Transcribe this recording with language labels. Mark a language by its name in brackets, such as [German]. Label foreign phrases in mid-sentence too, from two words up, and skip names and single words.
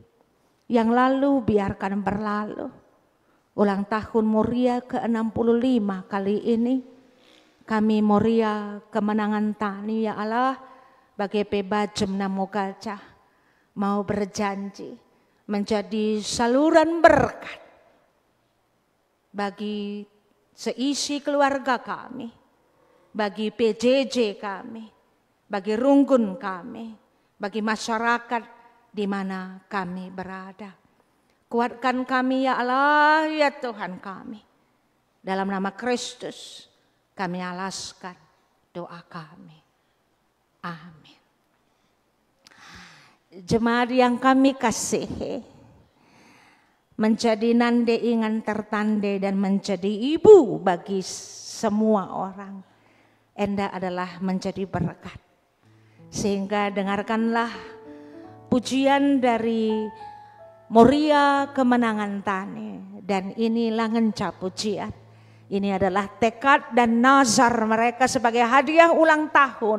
[Indonesian] Yang lalu biarkan berlalu. Ulang tahun Moria ke-65 kali ini kami Moria kemenangan Tani ya Allah bagi Bajem Namokaca mau berjanji menjadi saluran berkat bagi seisi keluarga kami, bagi PJJ kami, bagi Rungkun kami, bagi masyarakat di mana kami berada. Kuatkan kami ya Allah, ya Tuhan kami. Dalam nama Kristus kami alaskan doa kami. Amin. Jemaat yang kami kasihi, menjadi [Batak Karo] nande ingan tertande [Indonesian] dan menjadi ibu bagi semua orang. Enda adalah menjadi berkat. Sehingga dengarkanlah pujian dari Moria kemenangan Tani. Dan inilah ngenca pujian. Ini adalah tekad dan nazar mereka sebagai hadiah ulang tahun.